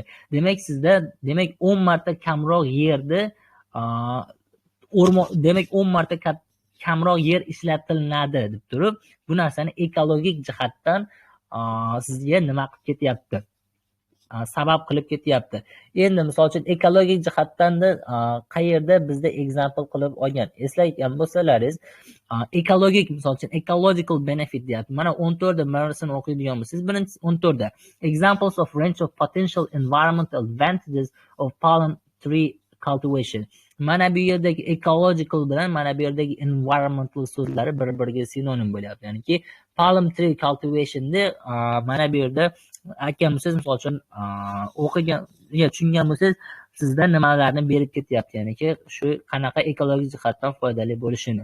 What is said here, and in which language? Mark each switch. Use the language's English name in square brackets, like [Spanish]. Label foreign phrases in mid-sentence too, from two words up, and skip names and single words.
[Uzbek] Demak 10 marta kamroq yerda demak 10 marta kamroq yer ishlatilinadi deb turib, bu narsani ekologik jihatdan sizga nima qilib ketyapti? Sabab qilib ketyapti. Endi misol uchun ekologik jihatdan qayerda bizda example qilib olgan. Eslayotgan bo'lsalaringiz, ekologik misol uchun [English] ecological benefit [Uzbek] deyapti. Mana 14da marasini o'qiydigan bo'lsangiz, birinchi 14da [English] examples of range of potential environmental advantages of palm tree cultivation. [Uzbek] Mana bu yerdagi ecological bilan mana bu yerdagi environmental so'zlari bir-biriga sinonim bo'lyapti. Ya'niki [English] palm tree cultivationda [Uzbek] mana bu yerda aytgan bo'lsangiz, misol uchun o'qigan yoki tushungan bo'lsangiz, sizda nimalarni berib ketyapti, ya'niki shu qanaqa ekologik jihatdan foydali bo'lishini.